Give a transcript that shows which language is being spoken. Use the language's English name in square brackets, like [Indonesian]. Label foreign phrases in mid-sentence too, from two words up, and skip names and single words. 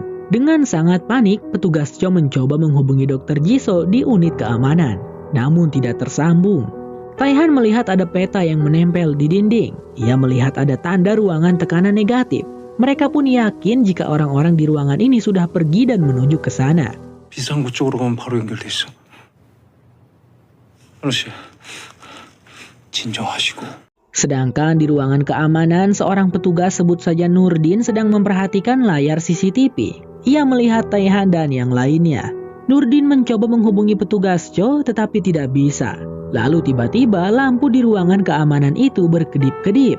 [Indonesian] Dengan sangat panik, petugas Cho mencoba menghubungi Dr. Jisoo di unit keamanan. Namun tidak tersambung. Taehan melihat ada peta yang menempel di dinding. Ia melihat ada tanda ruangan tekanan negatif. Mereka pun yakin jika orang-orang di ruangan ini sudah pergi dan menuju ke sana. [Korean] 비상구 쪽으로 가면 바로 연결돼 있어. 아저씨, 진정하시고. [Indonesian] Sedangkan di ruangan keamanan, seorang petugas sebut saja Nurdin sedang memperhatikan layar CCTV. Ia melihat Taehan dan yang lainnya. Nurdin mencoba menghubungi petugas Cho tetapi tidak bisa. Lalu tiba-tiba lampu di ruangan keamanan itu berkedip-kedip.